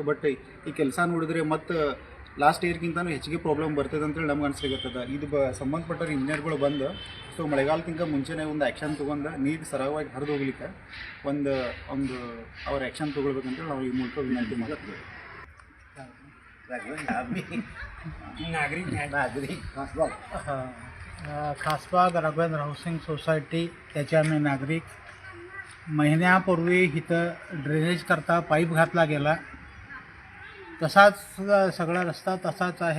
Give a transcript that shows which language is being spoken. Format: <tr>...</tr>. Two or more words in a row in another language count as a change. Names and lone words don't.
<kn>ಬಟ್ ಈ ಕೆಲಸ ನೋಡಿದ್ರೆ ಮತ್ತು ಲಾಸ್ಟ್ ಇಯರ್ಗಿಂತನೂ ಹೆಚ್ಚಿಗೆ ಪ್ರಾಬ್ಲಮ್ ಬರ್ತದೆ ಅಂತೇಳಿ ನಮ್ಗೆ ಅನಿಸ್ಲಿಕ್ಕತ್ತದ. ಇದು ಸಂಬಂಧಪಟ್ಟ ಇಂಜಿನಿಯರ್ಗಳು ಬಂದು ಸೊ ಮಳೆಗಾಲಕ್ಕಿಂತ ಮುಂಚೆನೇ ಒಂದು ಆ್ಯಕ್ಷನ್ ತೊಗೊಂಡು ನೀರು ಸರಾಗವಾಗಿ ಹರಿದು ಹೋಗ್ಲಿಕ್ಕೆ ಒಂದು ಅವ್ರ ಆ್ಯಕ್ಷನ್ ತೊಗೊಳ್ಬೇಕಂತೇಳಿ ನಾವು ಈ ಮೂಲಕ ವಿನಂತಿ ಮಾಡ್ತೀವಿ.</kn> <mr>खासबाग राघवेंद्र हाऊसिंग सोसायटी त्याचे आम्ही नागरिक. महिन्यापूर्वी इथं ड्रेनेज करता पाईप घातला गेला. तसाच सगळा रस्ता तसाच आहे.</mr>